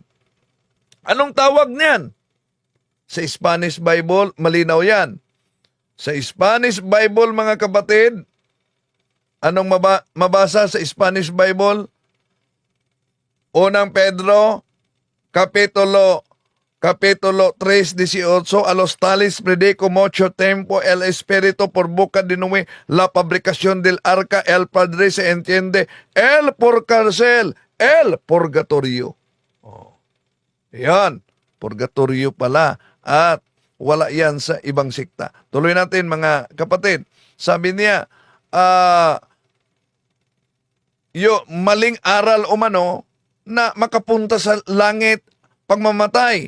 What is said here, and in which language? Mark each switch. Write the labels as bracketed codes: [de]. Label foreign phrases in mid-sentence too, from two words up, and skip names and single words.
[tl] Anong tawag niyan? Sa [en] Spanish Bible, [tl] malinaw yan. Sa [en] Spanish Bible, [tl] mga kapatid, anong mabasa sa [en] Spanish Bible? [tl] Unang Pedro, Kapitulo 3:18, [es] a los tales predico mucho tiempo el Espíritu por boca de Noé, la fabricación del arca, el Padre se entiende, el por cárcel, el purgatorio. [tl] Yan, purgatorio pala. At wala yan sa ibang sikta. Tuloy natin, mga kapatid. Sabi niya, maling aral umano na makapunta sa langit pagmamatay.